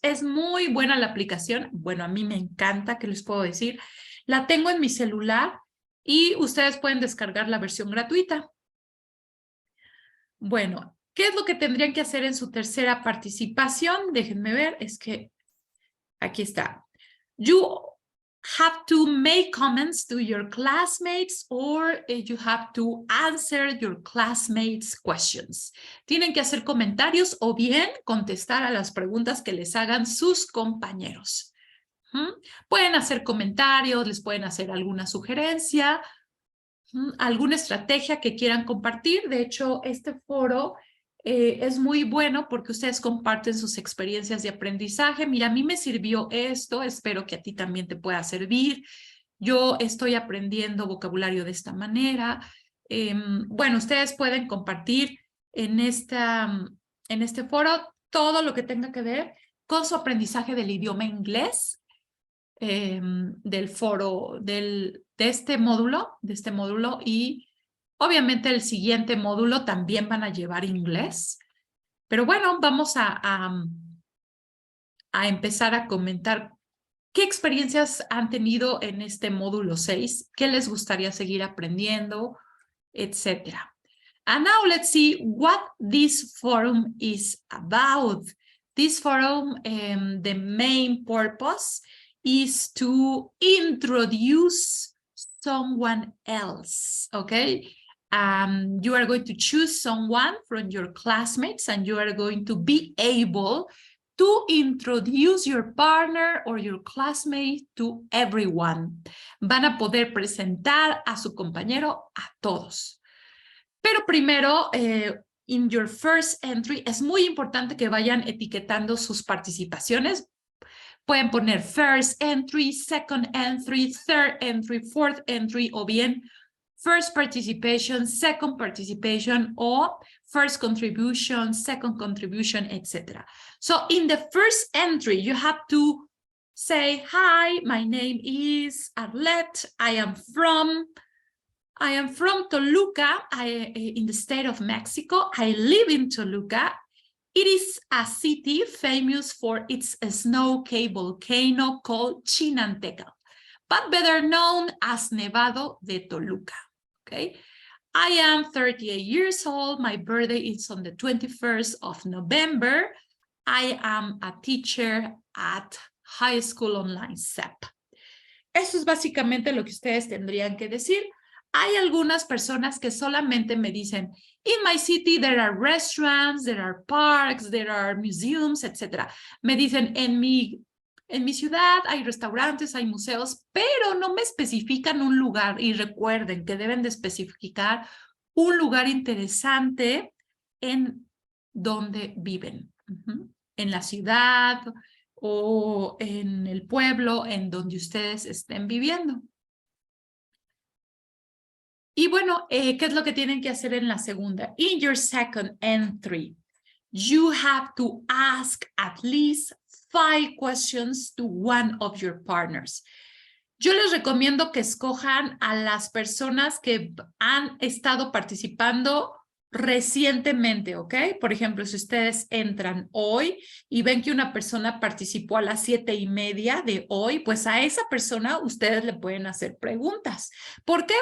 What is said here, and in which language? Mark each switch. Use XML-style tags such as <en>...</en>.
<es>Es muy buena la aplicación. Bueno, a mí me encanta, ¿qué les puedo decir? La tengo en mi celular y ustedes pueden descargar la versión gratuita. Bueno, ¿qué es lo que tendrían que hacer en su tercera participación? Déjenme ver, es que aquí está.</es> <en>You have to make comments to your classmates or you have to answer your classmates' questions.</en> <es>Tienen que hacer comentarios o bien contestar a las preguntas que les hagan sus compañeros. Pueden hacer comentarios, les pueden hacer alguna sugerencia, alguna estrategia que quieran compartir. De hecho, este foro es muy bueno porque ustedes comparten sus experiencias de aprendizaje. Mira, a mí me sirvió esto, espero que a ti también te pueda servir. Yo estoy aprendiendo vocabulario de esta manera. Bueno, ustedes pueden compartir en este foro todo lo que tenga que ver con su aprendizaje del idioma inglés, del foro, de este módulo, y obviamente el siguiente módulo también van a llevar inglés. Pero bueno, vamos a empezar a comentar qué experiencias han tenido en este módulo 6, qué les gustaría seguir aprendiendo, etcétera.</es> <en>And now let's see what this forum is about. This forum, the main purpose is to introduce someone else, okay? You are going to choose someone from your classmates and you are going to be able to introduce your partner or your classmate to everyone.</en> <es>Van a poder presentar a su compañero a todos. Pero primero,</es> <en>in your first entry,</en> <es>es muy importante que vayan etiquetando sus participaciones. Pueden poner</es> <en>first entry, second entry, third entry, fourth entry,</en> <es>o bien</es> <en>first participation, second participation, or first contribution, second contribution, etc. So in the first entry, you have to say, hi, my name is Arlette. I am from Toluca, in the state of Mexico. I live in Toluca. It is a city famous for its snow-capped volcano called Chinanteca, but better known as Nevado de Toluca. Okay, I am 38 years old. My birthday is on the 21st of November. I am a teacher at High School Online SEP.</en> <es>Eso es básicamente lo que ustedes tendrían que decir. Hay algunas personas que solamente me dicen,</es> <en>in my city there are restaurants, there are parks, there are museums, etc.</en> <es>Me dicen, en mi ciudad hay restaurantes, hay museos, pero no me especifican un lugar. Y recuerden que deben de especificar un lugar interesante en donde viven. En la ciudad o en el pueblo en donde ustedes estén viviendo. Y bueno, ¿qué es lo que tienen que hacer en la segunda?</es> <en>In your second entry, you have to ask at least 5 questions to one of your partners.</en> <es>Yo les recomiendo que escojan a las personas que han estado participando recientemente, ¿ok? Por ejemplo, si ustedes entran hoy y ven que una persona participó a las 7:30 de hoy, pues a esa persona ustedes le pueden hacer preguntas. ¿Por qué?</es>